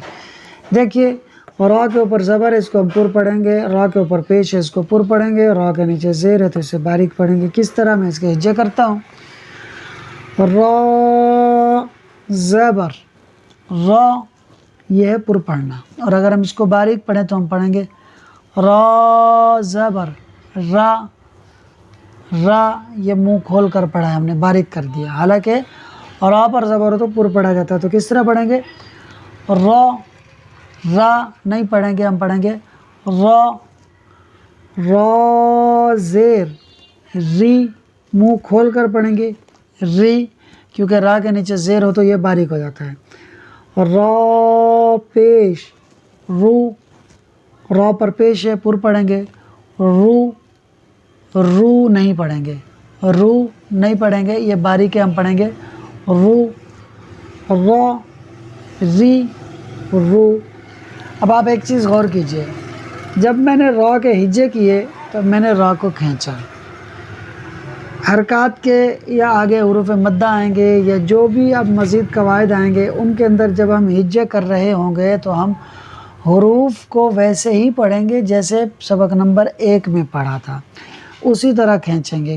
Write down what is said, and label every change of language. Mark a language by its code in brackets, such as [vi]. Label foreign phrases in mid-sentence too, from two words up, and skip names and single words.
[ur] دیکھیے، را کے اوپر زبر ہے، اس کو ہم پر پڑھیں گے، را کے اوپر پیش ہے، اس کو پر پڑھیں گے، را کے نیچے زیر ہے تو اسے باریک پڑھیں گے۔ کس طرح؟ میں اس کے ہجے کرتا ہوں۔ را زبر را، یہ ہے پر پڑھنا، اور اگر ہم اس کو باریک پڑھیں تو ہم پڑھیں گے را زبر را، را یہ منہ کھول کر پڑھا ہے ہم نے، باریک کر دیا۔ حالانکہ را پر زبر ہو تو پر پڑھا جاتا ہے۔ تو کس طرح پڑھیں گے؟ را، را نہیں پڑھیں گے، ہم پڑھیں گے را، را زیر ری، منہ کھول کر پڑھیں گے ری، کیونکہ را کے نیچے زیر ہو تو یہ باریک ہو جاتا ہے۔ را پیش رو، را پر پیش ہے، پر پڑھیں گے رو، رو نہیں پڑھیں گے، رو نہیں پڑھیں گے، یہ باریک ہے، ہم پڑھیں گے رو، را ری رو۔ اب آپ ایک چیز غور کیجئے، جب میں نے را کے ہجے کیے تو میں نے را کو کھینچا، حرکات کے یا آگے حروف مدہ آئیں گے یا جو بھی اب مزید قواعد آئیں گے ان کے اندر جب ہم ہجے کر رہے ہوں گے تو ہم حروف کو ویسے ہی پڑھیں گے جیسے سبق نمبر 1 میں پڑھا تھا، اسی طرح کھینچیں گے۔